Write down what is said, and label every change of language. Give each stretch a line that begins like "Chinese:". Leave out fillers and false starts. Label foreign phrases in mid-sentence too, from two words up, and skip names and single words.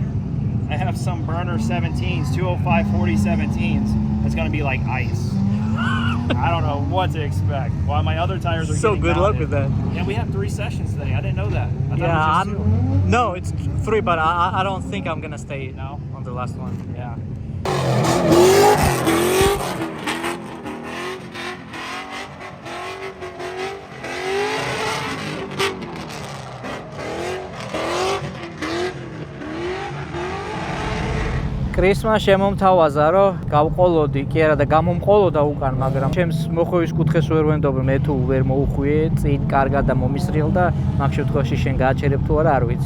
English: I have some burner 17s, 205 40 17s. It's gonna be like ice. I don't know what to expect. While my other tires are So getting good luck mounted. with that. Yeah, we have 3 sessions today. I didn't know that. I thought Yeah. it was just 2. No, it's 3, but I don't think I'm gonna stay No? on the last one. Yeah.
Georgian: კრისმა შემომთავაზა, რომ გავყოლოდი, კი არა და გამომყოლოდა უკან, მაგრამ ჩემს მოხვევის კუთხეს ვერ ვენდობ, მე თუ ვერ მოუხვიე, წინ კარგად და მომისრიელ და მაგ შემთხვევაში შენ გააჩერებ თუ არა, არ ვიცი.